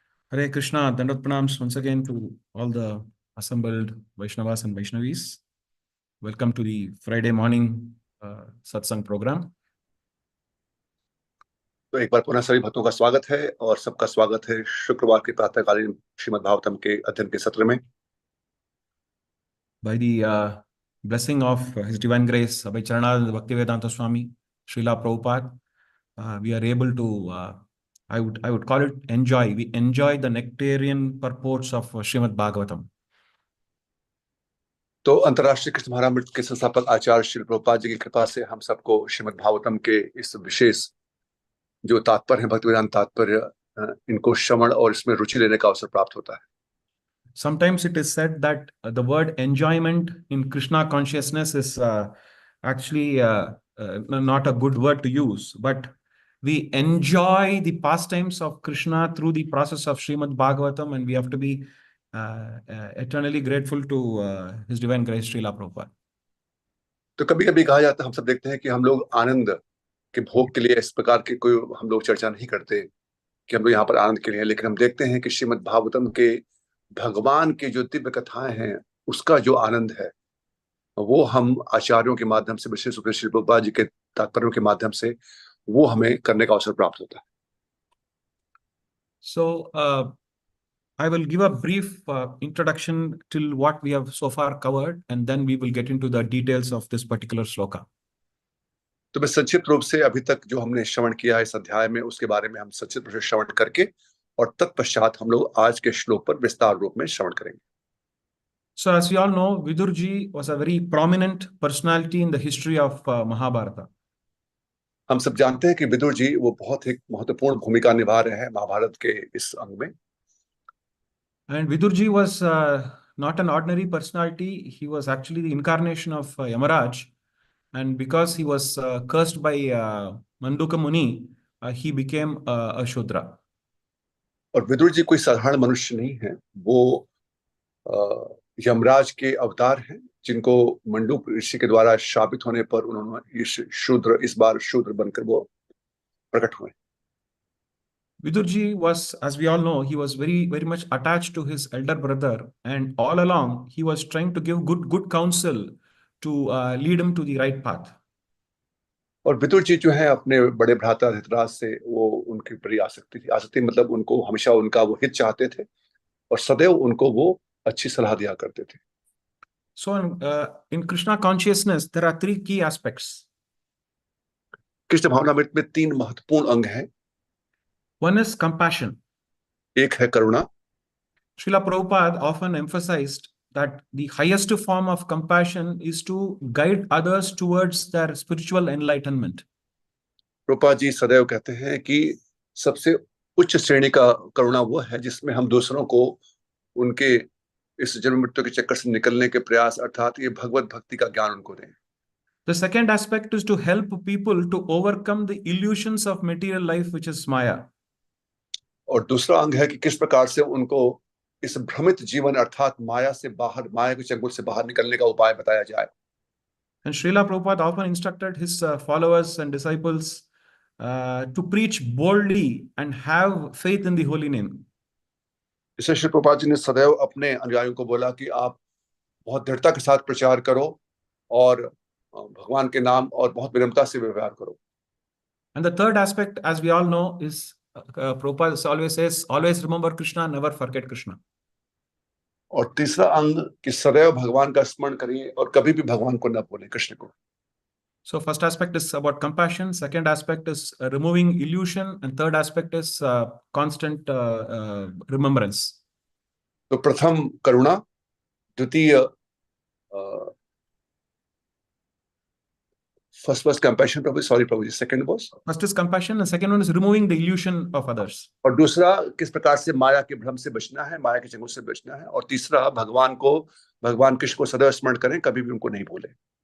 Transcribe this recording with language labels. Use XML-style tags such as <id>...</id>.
<en>Hare Krishna, Dandavat pranams once again to all the assembled Vaishnavas and Vaishnavis. Welcome to the Friday morning satsang program.</en> <hi>तो एक बार पुनः सभी भक्तों का स्वागत है और सबका स्वागत है शुक्रवार के प्रातःकालीन श्रीमद् भागवतम के अध्ययन के सत्र में।</hi> <en>By the blessing of His Divine Grace, Abhay Charanand Bhaktivedanta Swami, Srila Prabhupada, we are able to, I would call it enjoy. We enjoy the nectarian purports of Srimad Bhagavatam.</en> <hi>तो अंतर्राष्ट्रीय कृष्ण महामंडल के संस्थापक आचार्य श्री प्रभुपाद जी की कृपा से हम सबको श्रीमद् भागवतम के इस विशेष जो तात्पर्य है, भक्तिवेदांत तात्पर्य, इनको श्रवण और इसमें रुचि लेने का अवसर प्राप्त होता है।</hi> <en>Sometimes it is said that the word enjoyment in Krishna consciousness is actually not a good word to use, but we enjoy the pastimes of Krishna through the process of Srimad Bhagavatam, and we have to be eternally grateful to His Divine Grace, Srila Prabhupada.</en> <hi>तो कभी कभी कहा जाता है, हम सब देखते हैं कि हम लोग आनंद के भोग के लिए इस प्रकार की कोई हम लोग चर्चा नहीं करते कि हम लोग यहाँ पर आनंद के लिए, लेकिन हम देखते हैं कि श्रीमद् भागवतम के भगवान की जो दिव्य कथाएं हैं उसका जो आनंद है वो हम आचार्यों के माध्यम से, विशेष रूप से श्री प्रभुपाद जी के तात्पर्यों के माध्यम से वो हमें करने का अवसर प्राप्त होता है।</hi> <en>So I will give a brief introduction till what we have so far covered, and then we will get into the details of this particular shloka.</en> <hi>तो मैं संक्षिप्त रूप से अभी तक जो हमने श्रवण किया इस अध्याय में उसके बारे में हम संक्षिप्त रूप से श्रवण करके और तत्पश्चात हम लोग आज के श्लोक पर विस्तार रूप में श्रवण करेंगे।</hi> <en>So, as we all know, Vidurji was a very prominent personality in the history of Mahabharata.</en> <hi>हम सब जानते हैं कि विदुर जी वो बहुत एक महत्वपूर्ण भूमिका निभा रहे हैं महाभारत के इस अंग में।</hi> <en>And Vidurji was not an ordinary personality. He was actually the incarnation of Yamaraj. And because he was cursed by Manduka Muni, he became a Shudra.</en> <hi>और विदुर जी कोई साधारण मनुष्य नहीं है, वो यमराज के अवतार हैं जिनको मंडूक ऋषि के द्वारा शापित होने पर उन्होंने इस बार शूद्र बनकर वो प्रकट हुए।</hi> <en>Vidurji was, as we all know, he was very, very much attached to his elder brother, and all along he was trying to give good counsel to lead him to the right path.</en> <hi>और विदुर जी जो है अपने बड़े भ्राता धृतराज से वो उनकी बड़ी आसक्ति थी। आसक्ति मतलब उनको हमेशा उनका वो हित चाहते थे और सदैव उनको वो अच्छी सलाह दिया करते थे।</hi> <en>So in Krishna consciousness, there are three key aspects.</en> <hi>Krishna भावनामृत में तीन महत्वपूर्ण अंग हैं।</hi> <en>One is compassion.</en> <hi>एक है करुणा।</hi> <en>Srila Prabhupada often emphasized that the highest form of compassion is to guide others towards their spiritual enlightenment.</en> <hi>Prabhupada ji सदैव कहते हैं कि सबसे उच्च श्रेणी का करुणा वो है जिसमें हम दूसरों को उनके इस जन्म मृत्यु के चक्कर से निकलने के प्रयास अर्थात ये भगवत भक्ति का ज्ञान उनको दें।</hi> <en>The second aspect is to help people to overcome the illusions of material life, which is Maya.</en> <hi>और दूसरा अंग है कि किस प्रकार से उनको इस भ्रमित जीवन अर्थात माया से बाहर, माया के चंगुल से बाहर निकलने का उपाय बताया जाए।</hi> <en>And Srila Prabhupada often instructed his followers and disciples to preach boldly and have faith in the holy name.</en> <hi>इसलिए श्री प्रभुपाद जी ने सदैव अपने अनुयायियों को बोला कि आप बहुत दृढ़ता के साथ प्रचार करो और भगवान के नाम और बहुत विनम्रता से व्यवहार करो।</hi> <en>And the third aspect, as we all know, is Prabhupada always says, always remember Krishna, never forget Krishna.</en> <hi>और तीसरा अंग कि सदैव भगवान का स्मरण करिए और कभी भी भगवान को न भूलें, कृष्ण को।</hi> <en>So first aspect is about compassion, second aspect is removing illusion, and third aspect is constant remembrance.</en> <hi>तो प्रथम करुणा, द्वितीय</hi> <en>first was compassion,</en> <hi>Prabhuji.</hi> <en>Sorry, Prabhuji. Second was? First is compassion, and second one is removing the illusion of others.</en> <hi>और दूसरा किस प्रकार से माया के भ्रम से बचना है, माया के चंगुल से बचना है, और तीसरा भगवान कृष्ण को सदैव स्मरण करें, कभी भी उनको नहीं भूलें।</hi>